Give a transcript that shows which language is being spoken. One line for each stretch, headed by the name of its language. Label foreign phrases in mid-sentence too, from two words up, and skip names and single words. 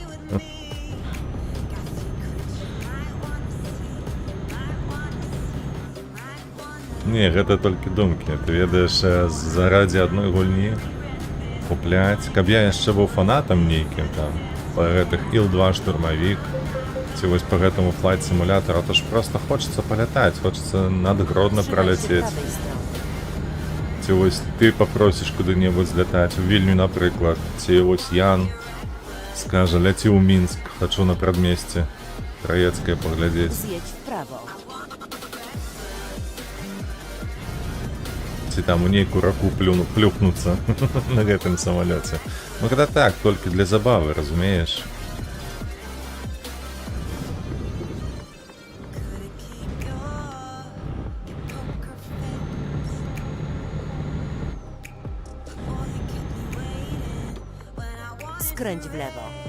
Belarusian: Не, гэта толькі думкі. Ты ведаеш, заради адной гульні купляць. Каб я яшчэ быў фанатам нейкім там па гэтых Ил-2 штурмавік ці вось па гэтаму Flight Simulator, то ж просто хочацца палятаць, хочацца над Гродно
Polish: Trzymaj się
Belarusian: праляцець.
Polish: prawej strony.
Belarusian: Ці вось ты папросіш куды-небудзь злятаць, у Вільню, напрыклад, ці вось Ян скажа, ляці ў Мінск, хачу на прадмесце Траецкае паглядзець.
Polish: Zjedź w prawo.
Belarusian: Ці там у нейкую раку плюхнуцца на гэтым самалёце. Ну гэта так, толькі для забавы, разумееш?
Polish: Skręć w lewo.